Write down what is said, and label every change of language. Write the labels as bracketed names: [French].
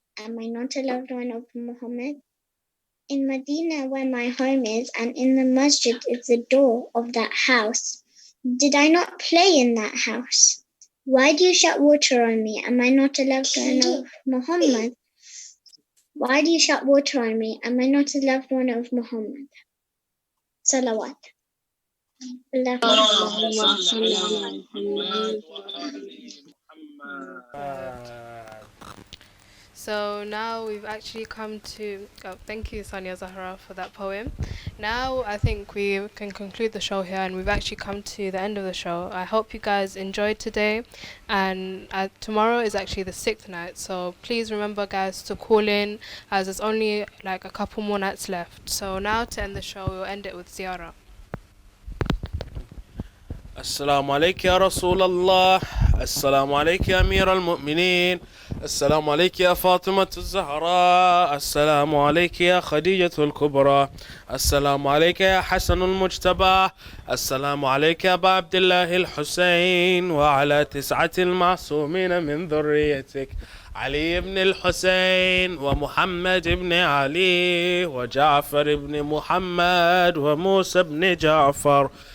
[English] Am I not a loved one of Muhammad? In Medina, where my home is, and in the masjid is the door of that house. Did I not play in that house? Why do you shed water on me? Am I not a loved one of Muhammad? Why do you shed water on me? Am I not a loved one of Muhammad? Salawat. [Arabic] اللهم صل على محمد وآل محمد. [English] So now we've actually come to... Oh, thank you, Sania Zahra, for that poem. Now I think we can conclude the show here, and we've actually come to the end of the show. I hope you guys enjoyed today, and tomorrow is actually the 6th night, so please remember, guys, to call in, as there's only like a couple more nights left. So now to end the show, we'll end it with Ziyaarat. [Arabic] السلام عليك يا رسول الله. السلام عليك يا أمير المؤمنين. السلام عليك يا فاطمة الزهراء. السلام عليك يا خديجة الكبرى. السلام عليك يا حسن المجتبى. السلام عليك يا أبا عبد الله الحسين، وعلى 9 المعصومين من ذريتك، علي بن الحسين ومحمد بن علي وجعفر بن محمد وموسى بن جعفر